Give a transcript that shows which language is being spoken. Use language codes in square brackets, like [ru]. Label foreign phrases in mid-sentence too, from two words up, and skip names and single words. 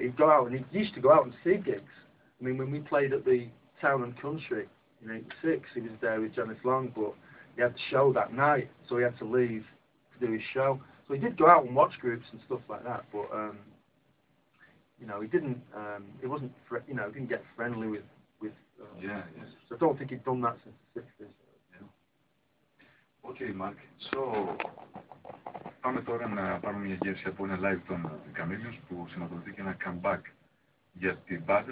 [en] He'd go out and he used to go out and see gigs. I mean, when we played at the Town and Country in '86, he was there with Janice Long, but he had the show that night, so he had to leave to do his show. So he did go out and watch groups and stuff like that, but he didn't. He wasn't. He didn't get friendly with. So I don't think he'd done that since the '60s. Okay, Mark. So, [el] πάμε τώρα να πάρουμε μια γεύση από ένα live των Chameleons που σηματοδοτεί και ένα comeback για την μπάντα.